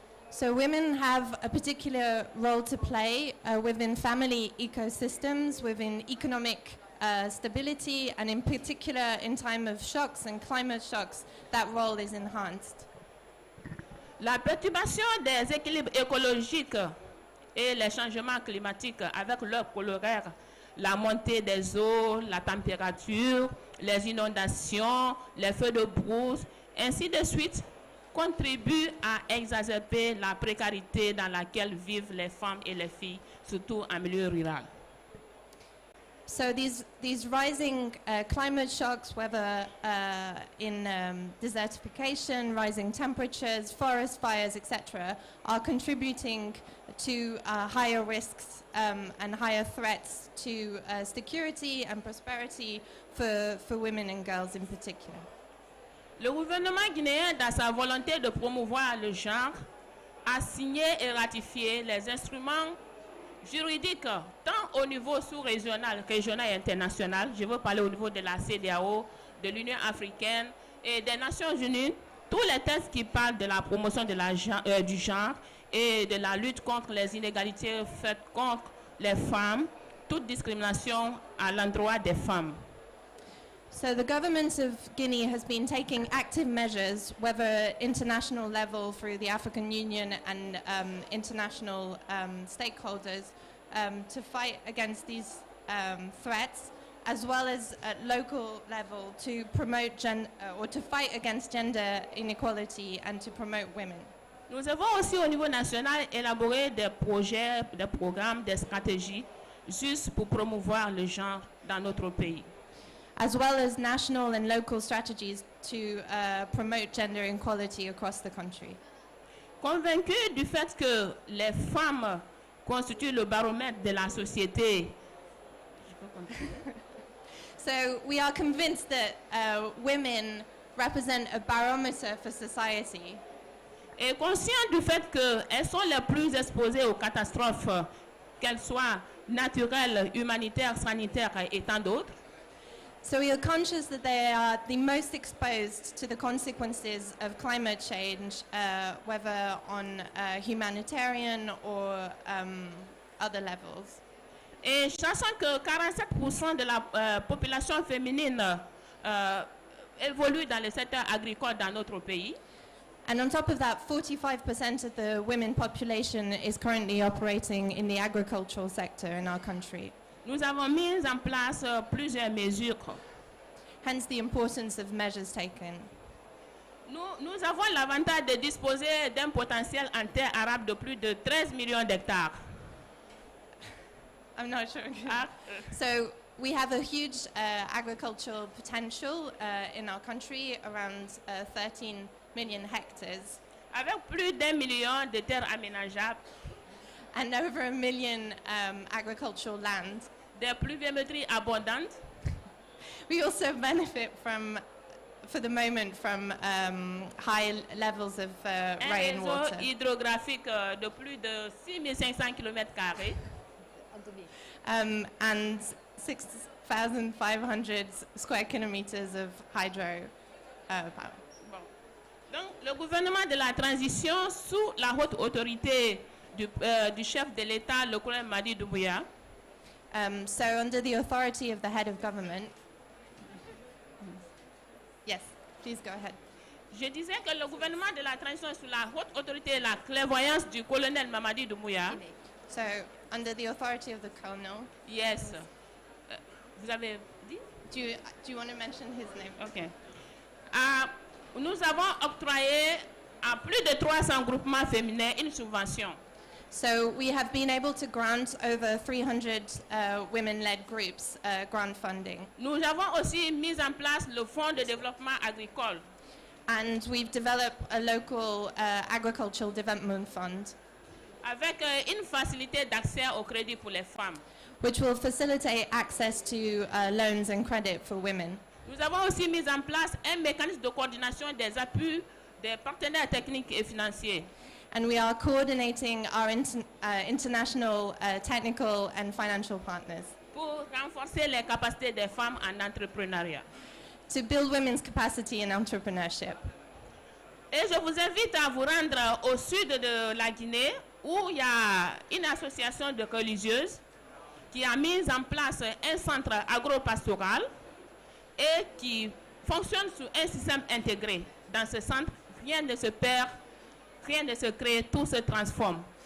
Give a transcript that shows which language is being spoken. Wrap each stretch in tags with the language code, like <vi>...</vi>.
<en>So women have a particular role to play within family ecosystems, within economic stability, and in particular in time of shocks and climate shocks, that role is enhanced.</en> <fr>La perturbation des équilibres écologiques et les changements climatiques avec leur corollaire, la montée des eaux, la température, les inondations, les feux de brousse, ainsi de suite, contribuent à exacerber la précarité dans laquelle vivent les femmes et les filles, surtout en milieu rural.</fr> <en>So these rising climate shocks, whether in desertification, rising temperatures, forest fires, etc., are contributing to higher risks and higher threats to security and prosperity for women and girls in particular.</en> <fr>Le gouvernement guinéen, dans sa volonté de promouvoir le genre, a signé et ratifié les instruments juridique, tant au niveau sous-régional, régional et international. Je veux parler au niveau de la CEDEAO, de l'Union africaine et des Nations unies. Tous les textes qui parlent de la promotion de du genre et de la lutte contre les inégalités faites contre les femmes, toute discrimination à l'endroit des femmes.</fr> <en>So the government of Guinea has been taking active measures, whether international level through the African Union and international stakeholders, to fight against these threats, as well as at local level to promote or to fight against gender inequality and to promote women.</en> <fr>Nous avons aussi au niveau national élaboré des projets, des programmes, des stratégies juste pour promouvoir le genre dans notre pays.</fr> <en>As well as national and local strategies to promote gender equality across the country.</en> <fr>Convaincu du fait que les femmes constituent le baromètre de la société.</fr> <en>So we are convinced that women represent a barometer for society.</en> <fr>Et conscient du fait qu'elles sont les plus exposées aux catastrophes, qu'elles soient naturelles, humanitaires, sanitaires et tant d'autres.</fr> <en>So we are conscious that they are the most exposed to the consequences of climate change, whether on humanitarian or other levels.</en> <fr>Et sachant que 47% de la population féminine évolue dans le secteur agricole dans notre pays.</fr> <en>And on top of that, 45% of the women population is currently operating in the agricultural sector in our country.</en> <fr>Nous avons mis en place plusieurs mesures.</fr> <en>hence the importance of measures taken.</en> <fr>Nous avons l'avantage de disposer d'un potentiel en terre arable de plus de 13 millions d'hectares.</fr> <en>I'm not sure. So we have a huge agricultural potential in our country, around 13 million hectares.</en> <fr>Avec plus d'1 million de terres aménageables,</fr> <en>And over 1 million agricultural land.</en> <fr>des pluviométries abondantes,</fr> <en>We also benefit from, for the moment, from high levels of</en> <fr>un réseau</fr> <en>rainwater.</en> <fr>hydrographique de plus de 6500 km².</fr> <en>And 6,500 square kilometers of hydro power. Bon.</en> <fr>Donc, le gouvernement de la transition, sous la haute autorité du chef de l'État, le colonel Madi Doumbouya,</fr> <en>So under the authority of the head of government, yes, please go ahead.</en> <fr>je disais que le gouvernement de la transition, sous la haute autorité et la clairvoyance du colonel Mamadi Doumbouya,</fr> <en>So under the authority of the colonel,</en> <fr>yes, vous avez dit?</fr> <en>do you want to mention his name? Ok.</en> <fr>Nous avons octroyé à plus de 300 groupements féminins une subvention.</fr> <en>So we have been able to grant over 300 women-led groups grant funding.</en> <fr>Nous avons aussi mis en place le Fonds de développement agricole,</fr> <en>And we've developed a local agricultural development fund,</en> <fr>avec une facilité d'accès au crédit pour les femmes.</fr> <en>which will facilitate access to loans and credit for women.</en> <fr>Nous avons aussi mis en place un mécanisme de coordination des appuis des partenaires techniques et financiers.</fr> <en>And we are coordinating our international technical and financial partners</en> <fr>Pour renforcer les capacités des femmes en entrepreneuriat.</fr> <en>to build women's capacity in entrepreneurship.</en> <fr>Et je vous invite à vous rendre au sud de la Guinée, où il y a une association de religieuses qui a mis en place un centre agro-pastoral et qui fonctionne sous un système intégré. Dans ce centre, rien ne se perd, rien ne se crée, tout se transforme.</fr>